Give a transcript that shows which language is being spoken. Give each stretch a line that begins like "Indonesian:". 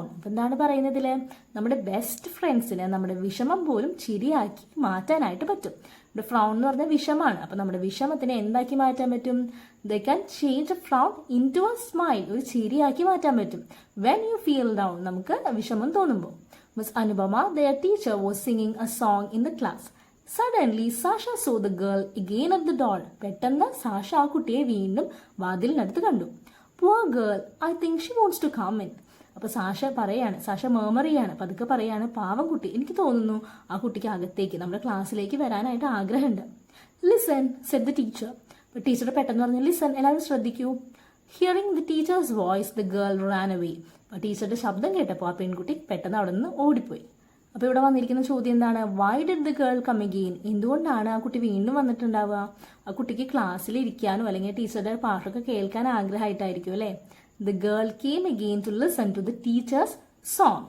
Malayalam: അപ്പം എന്താണ് പറയുന്നതില്? നമ്മുടെ ബെസ്റ്റ് ഫ്രണ്ട്സിന് നമ്മുടെ വിഷമം പോലും ചിരിയാക്കി മാറ്റാനായിട്ട് പറ്റും. ഇവിടെ ഫ്രൗൺ എന്ന് പറഞ്ഞാൽ വിഷമാണ്. അപ്പം നമ്മുടെ വിഷമത്തിനെ എന്താക്കി മാറ്റാൻ പറ്റും?
English: They can change a frown into a smile.
Malayalam: ഒരു ചിരിയാക്കി മാറ്റാൻ പറ്റും.
English: when you feel down,
Malayalam: നമുക്ക് വിഷമം തോന്നുമ്പോൾ.
English: Miss Anupama their teacher was singing a song in the class. Suddenly, Sasha saw the girl again at the door.
Malayalam: പെട്ടെന്ന് Sasha ആ കുട്ടിയെ വീണ്ടും വാതിലിനടുത്ത് കണ്ടു.
English: Poor girl, I think she wants to come in.
Malayalam: അപ്പൊ Sasha പറയാണ്, സാഷ മേമറിയാണ്, പതുക്കെ പറയാണ്, പാവം കുട്ടി, എനിക്ക് തോന്നുന്നു ആ കുട്ടിക്ക് അകത്തേക്ക് നമ്മുടെ ക്ലാസ്സിലേക്ക് വരാനായിട്ട് ആഗ്രഹമുണ്ട്.
English: Listen, said the teacher.
Malayalam: അപ്പൊ ടീച്ചർ പെട്ടെന്ന് പറഞ്ഞു, ലിസൺ, എല്ലാവരും ശ്രദ്ധിക്കൂ.
English: Hearing the teacher's voice, the girl ran away.
Malayalam: അപ്പൊ ടീച്ചറുടെ ശബ്ദം കേട്ടപ്പോൾ ആ പെൺകുട്ടി പെട്ടെന്ന് അവിടെ നിന്ന് ഓടിപ്പോയി. അപ്പോൾ ഇവിടെ വന്നിരിക്കുന്ന ചോദ്യം എന്താണ്?
English: Why did the girl come again?
Malayalam: എന്തുകൊണ്ടാണ് ആ കുട്ടി വീണ്ടും വന്നിട്ടുണ്ടാവുക? ആ കുട്ടിക്ക് ക്ലാസ്സിൽ ഇരിക്കാനോ അല്ലെങ്കിൽ ടീച്ചറുടെ പാട്ടൊക്കെ കേൾക്കാൻ ആഗ്രഹമായിട്ടായിരിക്കും അല്ലേ.
English: The girl came again to listen to the teacher's song.